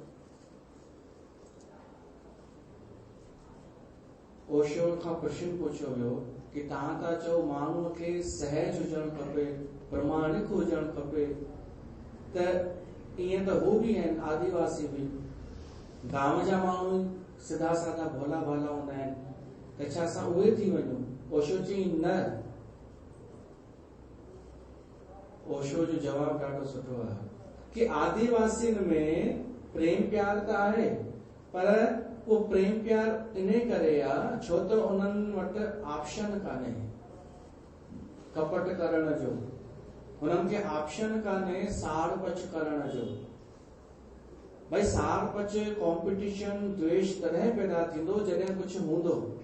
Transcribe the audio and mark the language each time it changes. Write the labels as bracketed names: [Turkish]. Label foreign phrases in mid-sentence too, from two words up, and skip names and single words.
[Sindhi] ओशो खां प्रश्न पुछियो वियो कि तव्हां था चओ माण्हूअ खे सहज हुजणु खपे, प्रमाणिक हुजणु खपे, त ईअं त हू बि आहिनि, आदिवासी बि, गांव जा माण्हू सिधा साधा भोला भाला हूंदा आहिनि, त छा असां उहे थी वञूं? ओशो चई न। ओशो जो जवाब ॾाढो सुठो आहे कि आदिवासियुनि में प्रेम प्यार त आहे, पर वो प्रेम प्यार इन करे आहे छो त उन्हनि वटि ऑप्शन कान्हे कपट करण जो, उन्हनि खे ऑप्शन कान्हे साड़ पच करण जो। भाई साड़ पच, कॉम्पिटिशन, द्वेष तॾहिं पैदा थींदो जॾहिं कुझु हूंदो।